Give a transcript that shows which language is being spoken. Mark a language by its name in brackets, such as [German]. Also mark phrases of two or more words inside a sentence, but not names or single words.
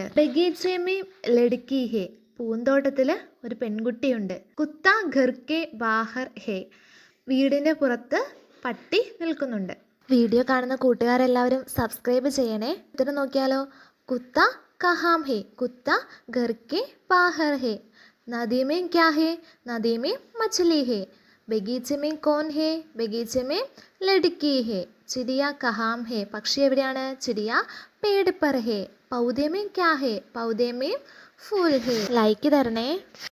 [Hindi] बगीचे में लड़की है, [Malayalam] പൂന്തോട്ടത്തിൽ ഒരു പെൺകുട്ടിയുണ്ട്. [Hindi] कुत्ता घर के बाहर है, [Malayalam] വീടിൻ്റെ പുറത്ത് പട്ടി നിൽക്കുന്നുണ്ട്. വീഡിയോ കാണുന്ന കൂട്ടുകാരെല്ലാവരും സബ്സ്ക്രൈബ് ചെയ്യണേ. ഉത്തരം നോക്കിയാലോ. [Hindi] कुत्ता कहाँ है, कुत्ता घर के बाहर है. നദി में क्या है, नदी में मछली है. ബഗീച്ച में कौन है, ബഗീച്ച में लड़की है. चिड़िया कहाँ है, [Malayalam] പക്ഷി എവിടെയാണ്. [Hindi] चिड़िया पेड़ पर है. पौधे में क्या है, पौधे में फूल है. [Malayalam] ലൈക്ക് തരണേ.